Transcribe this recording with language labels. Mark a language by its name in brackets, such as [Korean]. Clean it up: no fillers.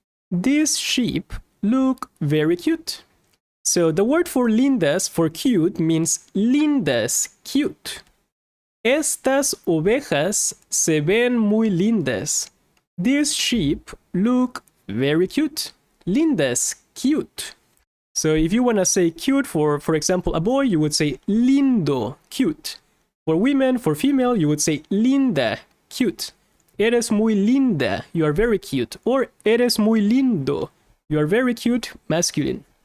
[English] These sheep look very cute. So the word for lindas, for cute, means lindas, cute. [Spanish] Estas ovejas se ven muy lindas. [English] These sheep look very cute. Lindas, cute. So if you want to say cute for example, a boy, you would say lindo, cute. For women, for female, you would say linda, cute. [Spanish] Eres muy linda, [English] you are very cute. Or [Spanish] eres muy lindo, [English] you are very cute, masculine.